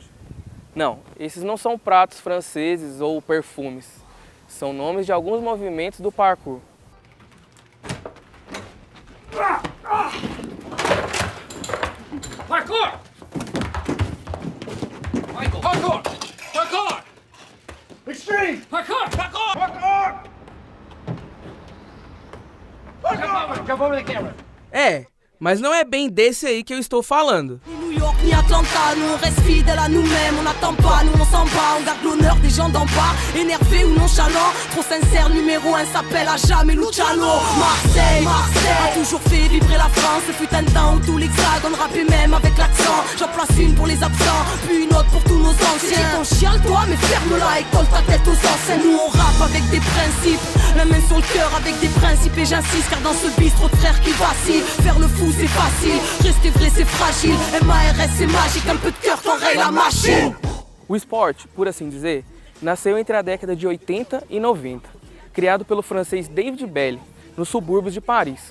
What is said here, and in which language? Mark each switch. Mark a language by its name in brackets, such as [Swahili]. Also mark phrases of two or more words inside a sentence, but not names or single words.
[Portuguese] Não, esses não são pratos franceses ou perfumes. São nomes de alguns movimentos do parkour. Parkour! Parkour! Parkour! Extreme! Parkour! Parkour! Parkour! Parkour! [English] Jump over the camera. [Portuguese] Mas não é bem desse aí que eu estou falando. [French] New York ni Atlanta, nous on reste fidèles à nous-mêmes, on n'attend pas, nous on s'en bat, on garde l'honneur des gens d'en bas, énervé ou nonchalant, trop sincère, numéro 1 s'appelle à jamais Luciano. Marseille, a toujours fait vibrer la France, ce fut un temps où tout l'hexagone rappait même avec l'accent. J'en place une pour les absents, puis une autre pour tous nos anciens. Ton chiale toi, mais ferme-la et colle ta tête aux anciens. Nous on rappe avec des principes, la main sur le cœur avec des principes, et j'insiste car dans ce bistrot de frères qui vacille, faire le fou c'est facile, rester vrai c'est fragile, MARS c'est magique, un peu de cœur t'enraye la machine. [Portuguese] O esporte, por assim dizer, nasceu entre a década de 80 e 90, criado pelo francês David Belle, nos subúrbios de Paris.